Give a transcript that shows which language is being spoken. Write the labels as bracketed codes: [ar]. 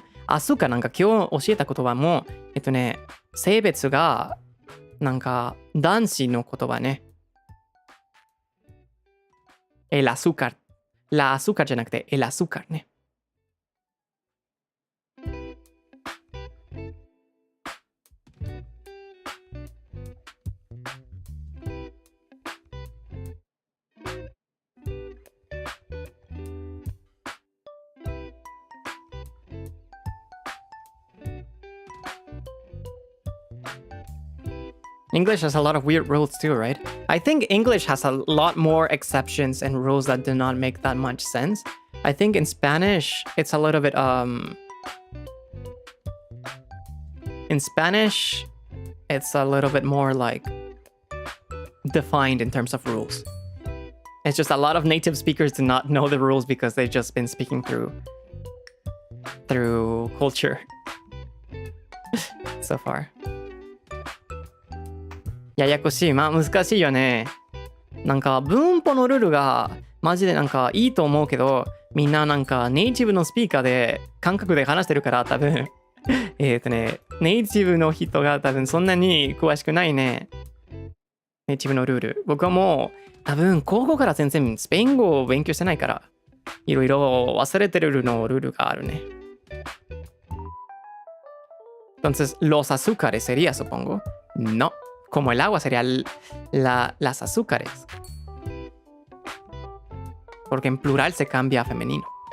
[ja] azúcarなんか今日教えた言葉も、性別がなんか男子の言葉ね。 [es] El azúcar. La azúcar [ja] じゃなくて [es] el azúcar ね。 [en] English has a lot of weird rules too, right? I think English has a lot more exceptions and rules that do not make that much sense. I think in Spanish, it's a little bit, in Spanish, it's a little bit more like defined in terms of rules. It's just a lot of native speakers do not know the rules because they've just been speaking through culture so far. [ja] ややこしい。まあ難しいよね。なんか文法のルールがマジでなんかいいと思うけど、みんななんかネイティブのスピーカーで韓国で話してるから多分ネイティブの人が多分そんなに詳しくないね。ネイティブのルール。僕はもう多分高校から全然スペイン語を勉強してないから、いろいろ忘れてるのルールがあるね。 [es] Entonces, los azúcares sería, supongo. No. Como el agua sería las azúcares. Porque en plural se cambia a femenino.